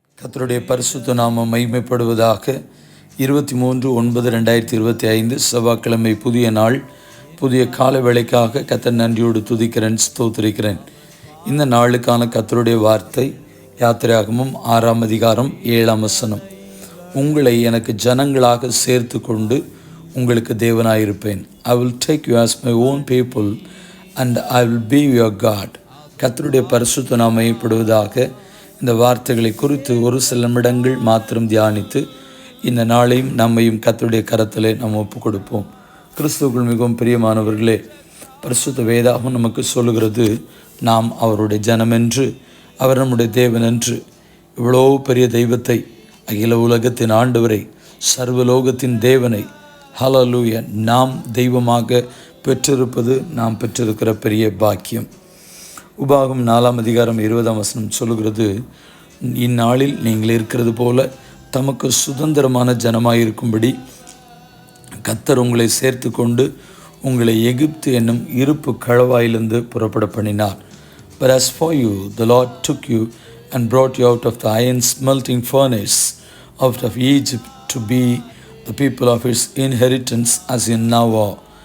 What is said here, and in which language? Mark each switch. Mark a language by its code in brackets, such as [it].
[ta] கர்த்தருடைய பரிசுத்த நாமம் மகிமைப்படுவதாக. 23/9/2025 செவ்வாய்க்கிழமை, புதிய நாள், புதிய கால வேளைக்காக கர்த்தர் நன்றியோடு துதிக்கிறேன், ஸ்தோத்திரிக்கிறேன். இந்த நாளுக்கான கர்த்தருடைய வார்த்தை யாத்திராகமம் 6ஆம் அதிகாரம் 7ஆம் வசனம். உங்களை எனக்கு ஜனங்களாக சேர்த்து கொண்டு உங்களுக்கு தேவனாயிருப்பேன். [en] I will take you as my own people and I will be your God. [ta] கர்த்தருடைய பரிசுத்த நாமம் மகிமைப்படுவதாக. இந்த வார்த்தைகளை குறித்து ஒரு சில நிமிடங்கள் மாத்திரம் தியானித்து இந்த நாளையும் நம்மையும் கர்த்தருடைய கரத்திலே நாம் ஒப்புக் கொடுப்போம். கிறிஸ்துவுக்குள் மிகவும் பிரியமானவர்களே, பரிசுத்த வேதாகம் நமக்கு சொல்லுகிறது, நாம் அவருடைய ஜனமென்று, அவர் நம்முடைய தேவன் என்று. இவ்வளோ பெரிய தெய்வத்தை, அகில உலகத்தின் ஆண்டவரை, சர்வலோகத்தின் தேவனை, ஹல்லேலூயா, நாம் தெய்வமாக பெற்றிருப்பது நாம் பெற்றிருக்கிற பெரிய பாக்கியம். உபாகம் 4ஆம் அதிகாரம் 20ஆம் வசனம் சொல்லுகிறது, இந்நாளில் நீங்கள் இருக்கிறது போல தமக்கு சுதந்திரமான ஜனமாயிருக்கும்படி கர்த்தர் உங்களை சேர்த்து கொண்டு உங்களை எகிப்து என்னும் இருப்பு களவாயிலிருந்து புறப்பட பண்ணினார். [en] But as for you, the Lord took you and brought you out of the iron smelting furnace, out of Egypt, to be the people of his inheritance as in now are.